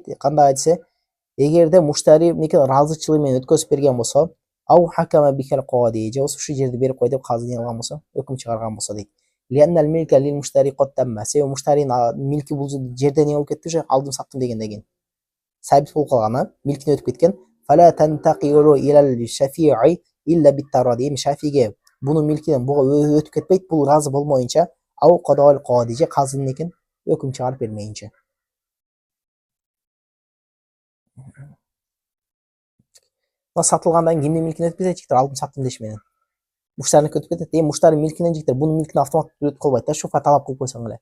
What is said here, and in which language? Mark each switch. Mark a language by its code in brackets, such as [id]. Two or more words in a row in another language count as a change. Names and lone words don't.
[ky] Кандай десе, эгерде муштари мынеки ыраазычылыгы менен өткөзүп берген болсо, [ar] أو حكم به القاضي, [ky] же болбосо ушул жерди берип кой деп казы не кылган болсо, өкүм чыгарган болсо дейт. [ar] لأن الملك للمشتري قد تم. [ky] Себеби муштаринин милки бул жерде не болуп кетти уже, алдым саттым дегенден кийин. Сабит болуп калган, милкине өтүп кеткен. [ar] فلا تنتقل إلى الشفيع إلا بالتراضي. [ky] Эми шафиге бунун милкинен буга өтүп кетпейт, бул ыраазы болмоюнча, [ar] أو قضاء القاضي [ky] же казынын экен өкүм чыгарып бермейинче. Сатылгандан кийин кимдин милкине өтүп кетет? Жигиттер алдым саттым деш менен. Муштариники өтүп кетет. Эми муштаринин милкинен жигиттер бунун милкине автоматтуу өтүп калбайт да, шуфа талап кылып койсоң эле.